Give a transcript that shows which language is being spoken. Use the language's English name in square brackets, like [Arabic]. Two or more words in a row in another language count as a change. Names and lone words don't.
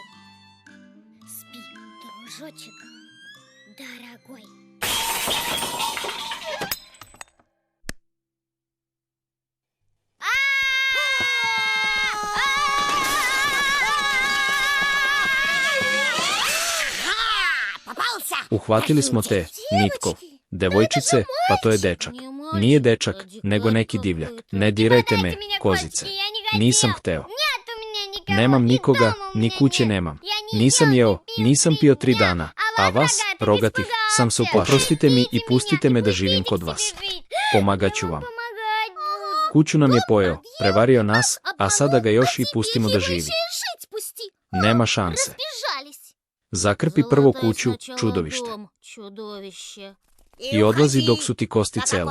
[Russian] Спи, дружочек, дорогой. Попался! [Serbian] Uhvatili smo te, Nitko. Devojčice, pa to je dečak. Nije dečak, nego neki divljak. Ne dirajte me, kozice. Nisam hteo. Nemam nikoga, ni kuće nemam. Nisam jeo, nisam pio 3 dana. A vas, rogatih, sam se uplašio. Oprostite mi i pustite me da živim kod vas. Pomagaću vam. [Russian] Помогать буду. [Serbian] Kuću nam je pojeo, prevario nas, a sada ga još i pustimo da živi. [Russian] Жить пусти. [Serbian] Nema šanse. [Russian] Разбежались. [Serbian] Zakrpi prvo Золотай kuću, [Russian] сначала [Serbian] čudovište. [Russian] дом, чудовище. [Serbian] I odlazi dok su ti kosti [Russian] Пока [Serbian] cele.